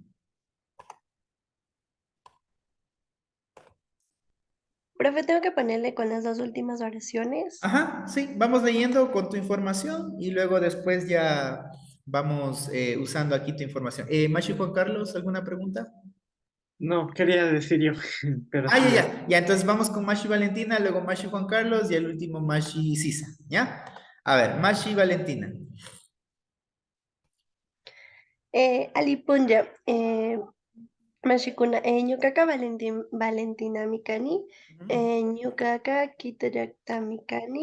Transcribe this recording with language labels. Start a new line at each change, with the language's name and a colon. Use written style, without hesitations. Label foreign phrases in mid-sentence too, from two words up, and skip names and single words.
Spanish: Profe, tengo que ponerle con las dos últimas oraciones. Ajá, sí, vamos leyendo con tu información y luego después ya vamos usando aquí tu información. Mashi Juan Carlos, ¿alguna pregunta? No, quería decir yo, pero Ah, ya, sí, ya. ya. Ya, entonces vamos con Mashi Valentina, luego Mashi Juan Carlos y el último Mashi Sisa, ¿ya? A ver, Mashi Valentina.
Quechua: Alipunya, Mashikuna, Ñucaca Valentina Mikani, Ujú, Ñucaca Kitoyakta Mikani,